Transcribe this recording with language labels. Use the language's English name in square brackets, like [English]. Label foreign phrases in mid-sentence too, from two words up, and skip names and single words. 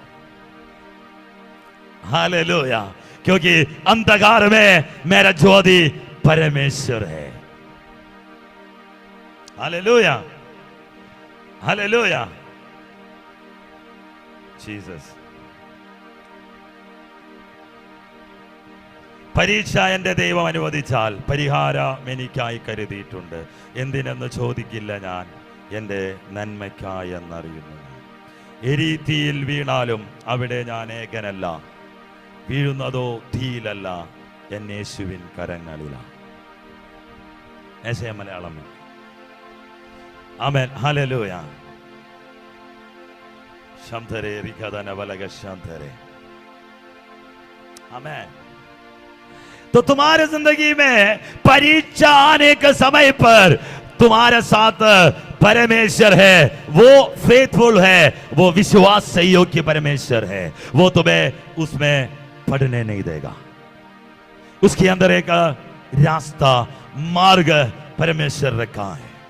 [Hindi] हालेलुया, क्योंकि अंधकार में मेरा ज्योति परमेश्वर है। हालेलुया, हालेलुया, जीसस। [Malayalam] പരീക്ഷ എൻ്റെ ദൈവം അനുവദിച്ചാൽ പരിഹാരം എനിക്കായി കരുതിയിട്ടുണ്ട്. എന്തിനെന്ന് ചോദിക്കില്ല ഞാൻ, എൻ്റെ നന്മയ്ക്കായി എന്നറിയുന്നു. എരിതീയിൽ വീണാലും അവിടെ ഞാൻ ഏകനല്ല, വീഴുന്നതോ തീയിലല്ല, എൻ യേശുവിൻ കരങ്ങളിലാണ്. [Hindi] ऐसे मलयालम में आमेन, हालेलुया। शंतरे रिखदन वलग शंतरे, आमेन। तो तुम्हारे जिंदगी में परीक्षा आने के समय पर तुम्हारे साथ परमेश्वर है, वो फेथफुल है, वो विश्वास सहयोग की परमेश्वर है। वो तुम्हें उसमें पढ़ने नहीं देगा। उसके अंदर एक रास्ता, मार्ग परमेश्वर रखा है।